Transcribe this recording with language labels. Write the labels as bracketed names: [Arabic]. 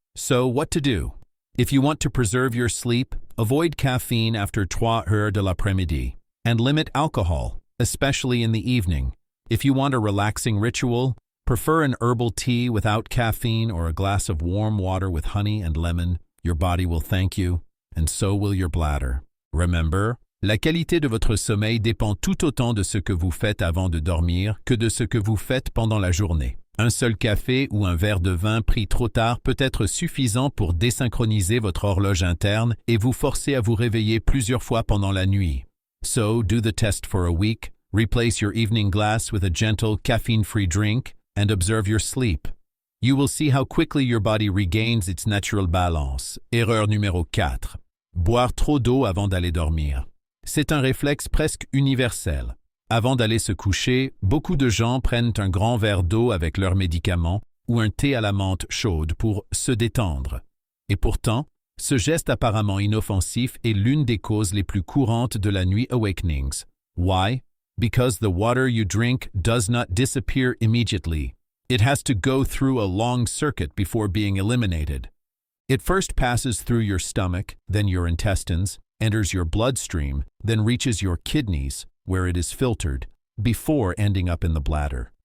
[English] So what to do? If you want to preserve your sleep, avoid caffeine after [French] 3 heures de l'après-midi, [English] and limit alcohol, especially in the evening. If you want a relaxing ritual, prefer an herbal tea without caffeine or a glass of warm water with honey and lemon. Your body will thank you, and so will your bladder. Remember, [French] la qualité de votre sommeil dépend tout autant de ce que vous faites avant de dormir que de ce que vous faites pendant la journée. Un seul café ou un verre de vin pris trop tard peut être suffisant pour désynchroniser votre horloge interne et vous forcer à vous réveiller plusieurs fois pendant la nuit. [English] So, do the test for a week, replace your evening glass with a gentle, caffeine-free drink, and observe your sleep. You will see how quickly your body regains its natural balance. [French] Erreur numéro 4. Boire trop d'eau avant d'aller dormir. C'est un réflexe presque universel. Avant d'aller se coucher, beaucoup de gens prennent un grand verre d'eau avec leurs médicaments ou un thé à la menthe chaude pour se détendre. Et pourtant, ce geste apparemment inoffensif est l'une des causes les plus courantes de la nuit [English] awakenings. Why? Because the water you drink does not disappear immediately. It has to go through a long circuit before being eliminated. It first passes through your stomach, then your intestines, enters your bloodstream, then reaches your kidneys, where it is filtered, before ending up in the bladder.